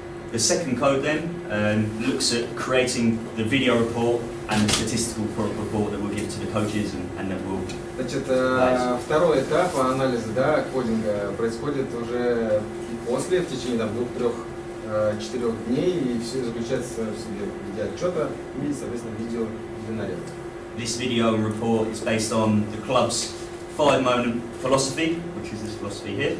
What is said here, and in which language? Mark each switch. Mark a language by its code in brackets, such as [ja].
[en] The second code then looks at creating the video report and the statistical report that we'll give to the coaches and that will. [ru] Значит, второй этап анализа, да, кодинга происходит уже после, в течение там 2, 3, 4 дней, и все заключается в себе в виде отчета и, соответственно, видео для нарезки. [en] This video report is based on the club's 5-moment philosophy, which is this philosophy here.